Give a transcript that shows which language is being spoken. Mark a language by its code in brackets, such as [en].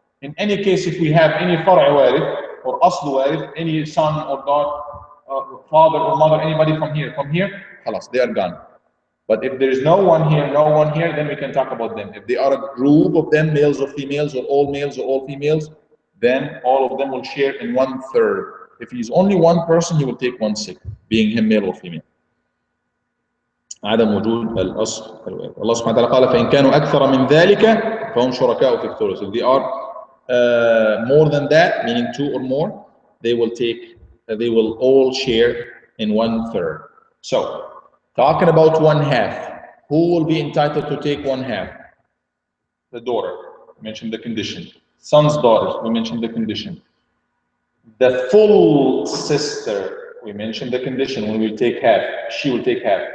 [en] In any case, if we have any far'a warith or asl warith, any son or daughter, father or mother, anybody from here, khalas, they are gone. But if there is no one here, then we can talk about them. If they are a group of them, males or females, or all males or all females, then all of them will share in 1/3. If he's only one person, he will take 1/6, being him male or female. [ar] عدم وجود الأصل. الله سبحانه وتعالى قال فإن كانوا أكثر من ذلك فهم شركاء في الثلث. [en] If they are more than that, meaning two or more, they will all share in 1/3. So, talking about 1/2, who will be entitled to take 1/2? The daughter, we mentioned the condition. Son's daughters, we mentioned the condition. The full sister, we mentioned the condition when we take half, she will take half.